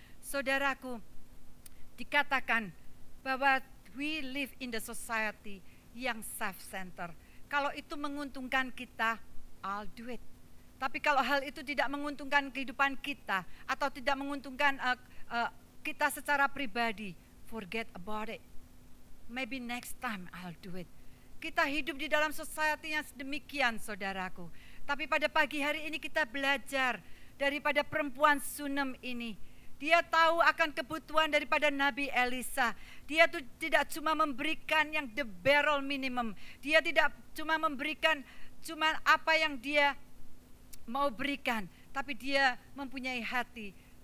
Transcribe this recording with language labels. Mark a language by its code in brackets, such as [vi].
[id] Saudaraku, dikatakan bahwa [en] we live in the society [id] yang self-centered. Kalau itu menguntungkan kita, [en] I'll do it. [id] Tapi kalau hal itu tidak menguntungkan kehidupan kita atau tidak menguntungkan kita secara pribadi, [en] forget about it. Maybe next time I'll do it. [id] Kita hidup di dalam society yang sedemikian, saudaraku. Tapi pada pagi hari ini kita belajar daripada perempuan Sunem ini. Dia tahu akan kebutuhan daripada Nabi Elisa. Dia tuh tidak cuma memberikan yang [en] the barrel minimum. [id] Dia tidak cuma memberikan cuma apa yang dia mau berikan, tapi dia mempunyai hati.